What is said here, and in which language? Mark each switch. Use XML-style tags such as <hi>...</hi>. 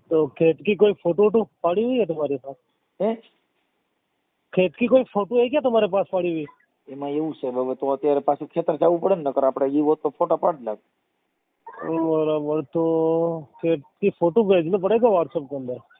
<hi>तो खेत की कोई फोटो वोटो पड़ी हुई है तुम्हारे पास? હે, खेत की कोई फोटो है क्या तुम्हारे पास पड़ी हुई?</hi> <gu>એમાં એવું છે હવે તો અત્યારે પાછું ખેતર જવું પડે ને, નકર આપણે ઈ હોત તો ફોટા પાડી લાગ।</gu> <hi>बराबर। तो खेत की फोटो भेजना पड़ेगा व्हाट्सएप के अंदर।</hi>